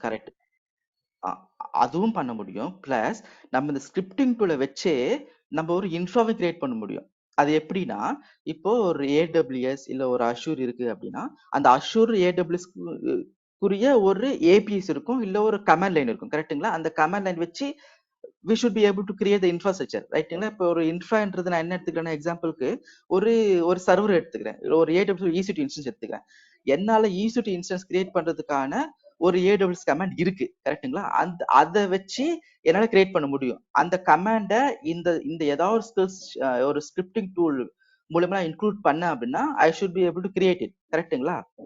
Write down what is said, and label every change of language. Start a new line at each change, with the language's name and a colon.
Tamil: Correct. அதுவும் பண்ண முடியும். பிளஸ் நம்ம இந்த ஸ்கிரிப்டிங் டூலை வச்சே நம்ம ஒரு இன்ஃப்ராவை கிரியேட் பண்ண முடியும். அது எப்படின்னா, இப்போ ஒரு ஏடபிள்யூஎஸ் இல்ல ஒரு அஷூர் இருக்கு அப்படின்னா, அந்த அஷூர் ஏடபிள்யூஎஸ் குறிய ஒரு ஏபிஎஸ் இருக்கும், இல்ல ஒரு கமாண்ட் லைன் இருக்கும். கரெக்ட்டுங்களா? அந்த கமாண்ட் லைன் வச்சு
English: we should be able to create the infrastructure.
Tamil: ரைட்டுங்களா? இப்போ ஒரு இன்ஃப்ரான்றது நான் என்ன எடுத்துக்கிறேன்னா, எக்ஸாம்பிளுக்கு ஒரு ஒரு சர்வர் எடுத்துக்கிறேன். ஒரு ஏடபிள்யூ EC2 இன்ஸ்டன்ஸ் எடுத்துக்கிறேன். என்னால EC2 இன்ஸ்டன்ஸ் கிரியேட் பண்றதுக்கான ஒரு ஏடபிள்யூஎஸ் கமாண்ட் இருக்கு. கரெக்ட்டுங்களா? அந்த அதை வச்சு என்னால கிரியேட் பண்ண முடியும். அந்த கமாண்ட இந்த இந்த ஏதாவது ஒரு ஸ்கில்ஸ் ஒரு ஸ்கிரிப்டிங் டூல் மூலமா இன்க்ளூட் பண்ண அப்படின்னா
English: I should be able to create it.
Tamil: கரெக்ட்டுங்களா?